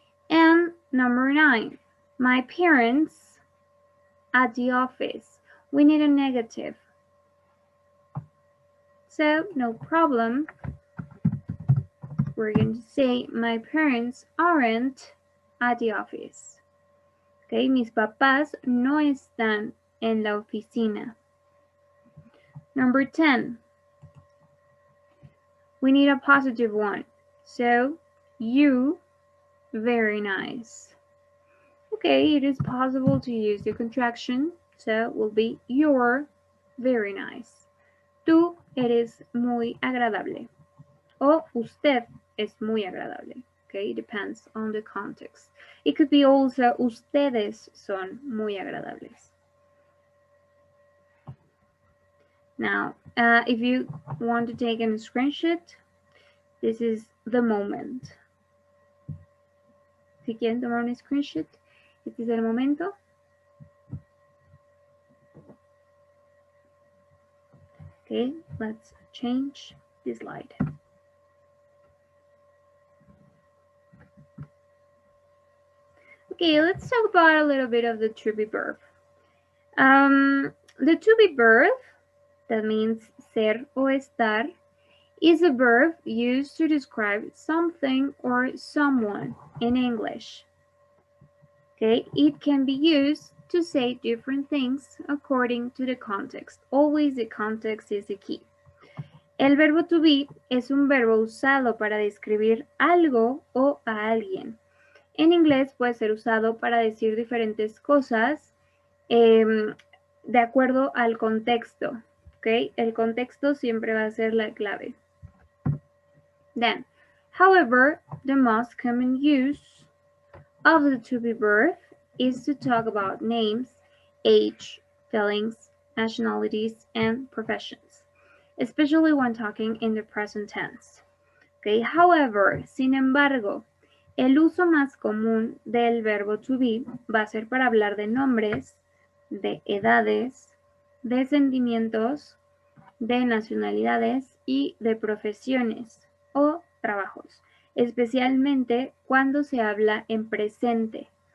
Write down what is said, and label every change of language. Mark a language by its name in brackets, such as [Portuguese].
[English] And number 9, my parents at the office. We need a negative. So no problem. We're going to say my parents aren't at the office. [Spanish] Okay, mis papás no están en la oficina. [English] Number 10, we need a positive one. So you, very nice. Okay, it is possible to use the contraction, so it will be you're very nice. [Spanish] Tú eres muy agradable. O usted es muy agradable. [English] Okay, depends on the context. It could be also [Spanish] ustedes son muy agradables. [English] Now, if you want to take a screenshot, this is the moment. [Spanish] Si quieren tomar un screenshot, este es el momento. [English] Okay, let's change the slide. Okay, let's talk about a little bit of the to be verb. The to be verb, that means [Spanish] ser o estar, [English] is a verb used to describe something or someone in English. Okay, it can be used to say different things according to the context. Always the context is the key. [Spanish] El verbo to be es un verbo usado para describir algo o a alguien. En inglés puede ser usado para decir diferentes cosas de acuerdo al contexto. ¿Okay? El contexto siempre va a ser la clave. [English] Then, however, the most common use of the to be verb is to talk about names, age, feelings, nationalities, and professions, especially when talking in the present tense. Okay, however, [Spanish] sin embargo, El uso más común del verbo to be va a ser para hablar de nombres, de edades, de sentimientos, de nacionalidades y de profesiones o trabajos, especialmente cuando se habla en presente.